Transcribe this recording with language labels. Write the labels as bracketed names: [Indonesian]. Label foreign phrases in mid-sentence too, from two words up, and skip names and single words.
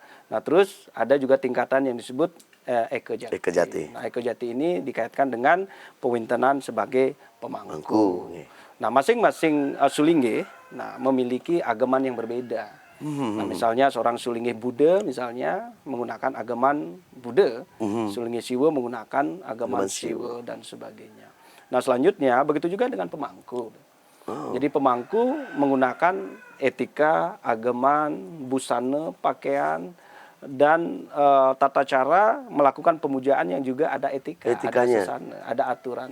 [Indonesian] Nah, terus ada juga tingkatan yang disebut Eka Jati. Eka Jati. Nah, Eka Jati ini dikaitkan dengan pewintenan sebagai pemangku. Nah, masing-masing sulinggih memiliki agaman yang berbeda. Nah, misalnya seorang sulinggih Buddha misalnya menggunakan agaman Buddha, sulinggih Siwa menggunakan agaman Siwa dan sebagainya. Nah, selanjutnya begitu juga dengan pemangku. Jadi pemangku menggunakan etika, agaman, busana, pakaian dan tata cara melakukan pemujaan yang juga ada etikanya, ada sesana, ada aturan.